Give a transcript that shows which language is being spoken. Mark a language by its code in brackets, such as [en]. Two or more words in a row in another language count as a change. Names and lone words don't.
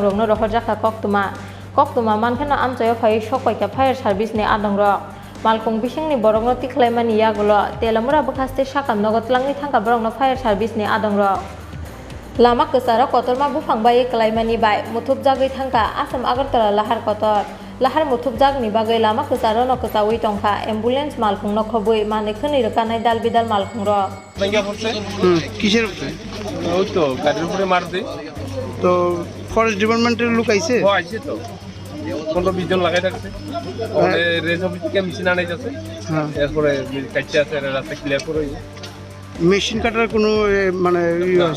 [trp] rok no rohorjaka koktuma mankhana amchayo phai sokoika fire service ni adong rok malkhung bisingni borok no tikhlaimani yagulo telamura bokhaste sakam nogo tlangni thangka borok no fire service ni adong rok lama kesaro kotorma bufang bai klaimani bai muthub jagui thangka Assam Agartala lahar kotor lahar muthub jagni bagai lama kesaro no kesawi tongkha ambulance malkhung no khobui mane khani rokanai dal bidal malkhung rok [bn] ভেঙ্গা পড়ছে কিসের উপরে? ওই তো গাড়ির উপরে মারছে তো ফরেস্ট ডিপার্টমেন্টের লোক আইছে? ও আইছে তো 15-20 জন লাগাই থাকছে ওদের রেস অফিস থেকে মেশিন আনাই যাচ্ছে হ্যাঁ, এরপরে কাটছে আছে রাস্তা ক্লিয়ার করে মেশিন কাটার কোনো মানে ইয়ে আছে?